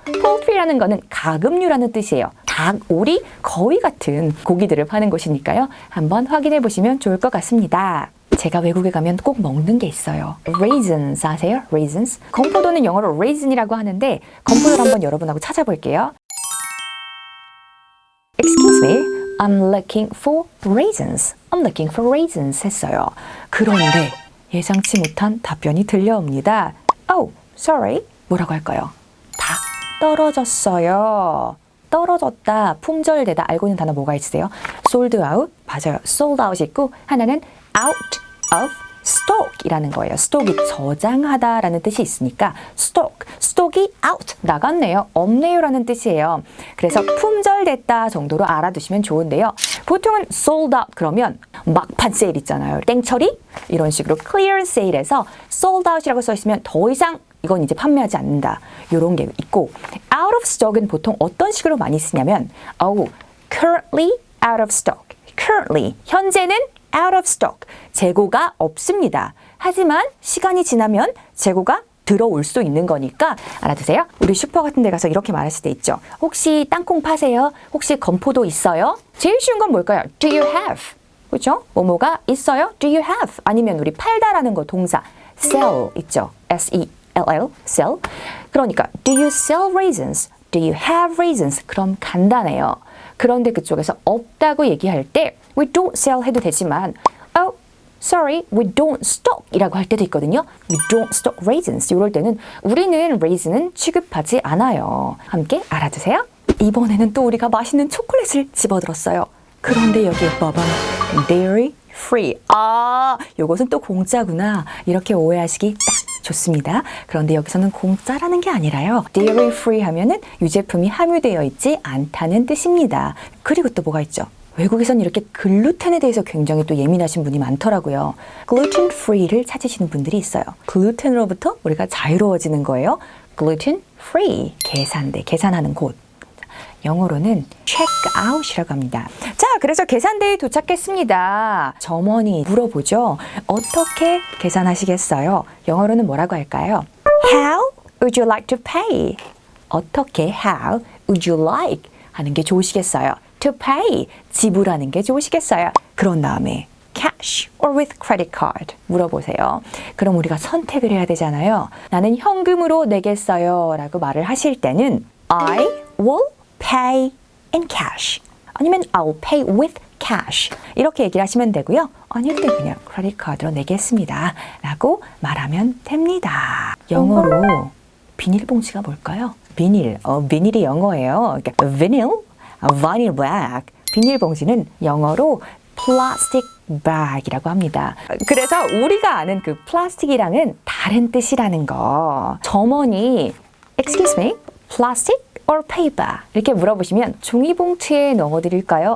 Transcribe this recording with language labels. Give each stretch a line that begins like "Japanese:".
Korean: poultry라는 거는 가금류라는 뜻이에요. 닭, 오리, 거위 같은 고기들을 파는 곳이니까요. 한번 확인해 보시면 좋을 것 같습니다. 제가 외국에 가면 꼭 먹는 게 있어요. Raisins 아세요?
English: Raisins?
Korean: 건포도는 영어로 raisin이라고 하는데 건포도를 한번 여러분하고 찾아볼게요.
English: Excuse me, I'm looking for raisins. I'm looking for raisins
Korean: 했어요. 그런데 예상치 못한 답변이 들려옵니다.
English: Oh, sorry.
Korean: 뭐라고 할까요? 다 떨어졌어요. 떨어졌다, 품절되다 알고 있는 단어 뭐가 있으세요? sold out, 맞아요. sold out 있고 하나는 out of stock이라는 거예요. stock이 저장하다라는 뜻이 있으니까 stock이 out, 나갔네요. 없네요라는 뜻이에요. 그래서 품절됐다 정도로 알아두시면 좋은데요. 보통은 sold out 그러면 막판 세일 있잖아요. 땡처리? 이런 식으로 clearance sale에서 sold out이라고 써 있으면 더 이상 이건 이제 판매하지 않는다. 이런 게 있고 out of stock은 보통 어떤 식으로 많이 쓰냐면
English: currently out of stock. currently,
Korean: 현재는
English: out of stock.
Korean: 재고가 없습니다. 하지만 시간이 지나면 재고가 들어올 수 있는 거니까 알아두세요. 우리 슈퍼 같은 데 가서 이렇게 말할 수도 있죠. 혹시 땅콩 파세요? 혹시 건포도 있어요? 제일 쉬운 건 뭘까요?
English: Do you have?
Korean: 그렇죠? 뭐뭐가 있어요? Do you have? 아니면 우리 팔다라는 거 동사 sell 있죠.
English: S-E-L-L, sell. 그러니까 do you sell raisins? Do you have raisins?
Korean: 그럼 간단해요. 그런데 그쪽에서 없다고 얘기할 때 we don't sell 해도 되지만
English: oh, sorry, we don't stock
Korean: 이라고 할 때도 있거든요.
English: We don't stock raisins.
Korean: 이럴 때는 우리는 raisin은 취급하지 않아요. 함께 알아두세요. 이번에는 또 우리가 맛있는 초콜릿을 집어들었어요. 그런데 여기에 봐봐. dairy free. 아, 요것은 또 공짜구나. 이렇게 오해하시기 딱 좋습니다. 그런데 여기서는 공짜라는 게 아니라요. dairy free 하면은 유제품이 함유되어 있지 않다는 뜻입니다. 그리고 또 뭐가 있죠? 외국에선 이렇게 글루텐에 대해서 굉장히 또 예민하신 분이 많더라고요. gluten free를 찾으시는 분들이 있어요. 글루텐으로부터 우리가 자유로워지는 거예요. gluten free. 계산대, 계산하는 곳. 영어로는 check out이라고 합니다. 자, 그래서 계산대에 도착했습니다. 점원이 물어보죠. 어떻게 계산하시겠어요? 영어로는 뭐라고 할까요?
English: How would you like to pay?
Korean: 어떻게, how would you like 하는 게 좋으시겠어요? To pay, 지불하는 게 좋으시겠어요? 그런 다음에
English: cash or with credit card
Korean: 물어보세요. 그럼 우리가 선택을 해야 되잖아요. 나는 현금으로 내겠어요 라고 말을 하실 때는
English: I will pay in cash
Korean: 아니면
English: I'll pay with cash
Korean: 이렇게 얘기를 하시면 되고요. 아닐 때 그냥 크레딧 카드로 내겠습니다 라고 말하면 됩니다. 영어로 비닐봉지가 뭘까요? 비닐이 영어예요. 그러니까 vinyl, vinyl bag. 비닐봉지는 영어로 plastic bag이라고 합니다. 그래서 우리가 아는 그 플라스틱이랑은 다른 뜻이라는 거. 점원이
English: excuse me, plastic or paper
Korean: 이렇게 물어보시면 종이봉투에 넣어드릴까요?